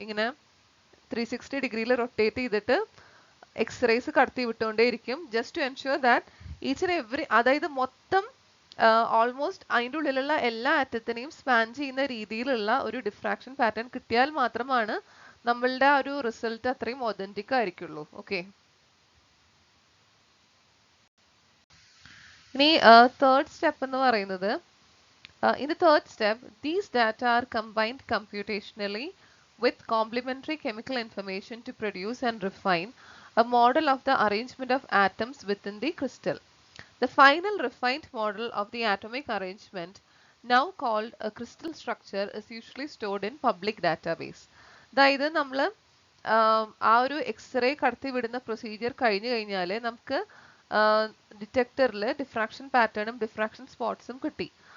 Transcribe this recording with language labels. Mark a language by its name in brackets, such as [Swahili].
[Malayalam] ഇങ്ങനെ 360 ഡിഗ്രിയിൽ റൊട്ടേറ്റ് ചെയ്തിട്ട് എക്സ്റേസ് കടത്തി വിട്ടുകൊണ്ടേയിരിക്കും, [English] just to ensure that each and every, [Malayalam] അതായത് മൊത്തം ഓൾമോസ്റ്റ് അതിൻ്റെ ഉള്ളിലുള്ള എല്ലാ ആറ്റത്തിനെയും സ്പാൻ ചെയ്യുന്ന രീതിയിലുള്ള ഒരു ഡിഫ്രാക്ഷൻ പാറ്റേൺ കിട്ടിയാൽ മാത്രമാണ് നമ്മളുടെ ആ ഒരു റിസൾട്ട് അത്രയും ഒതന്റിക് ആയിരിക്കുള്ളൂ. [English] okay, [Malayalam] ഇനി തേർഡ് സ്റ്റെപ്പ് എന്ന് പറയുന്നത്, [English] in the third step, these data are combined computationally with complementary chemical information to produce and refine a model of the arrangement of atoms within the crystal. The final refined model of the atomic arrangement, now called a crystal structure, is usually stored in public database. [Malayalam] അതായത് നമ്മൾ ആ ഒരു x-ray കടത്തി വിടുന്ന procedure കഴിഞ്ഞു കഴിഞ്ഞാൽ നമുക്ക് ഡിറ്റക്ടറിൽ diffraction പാറ്റേണും ഡിഫ്രാക്ഷൻ സ്പോട്ട്സും കിട്ടി.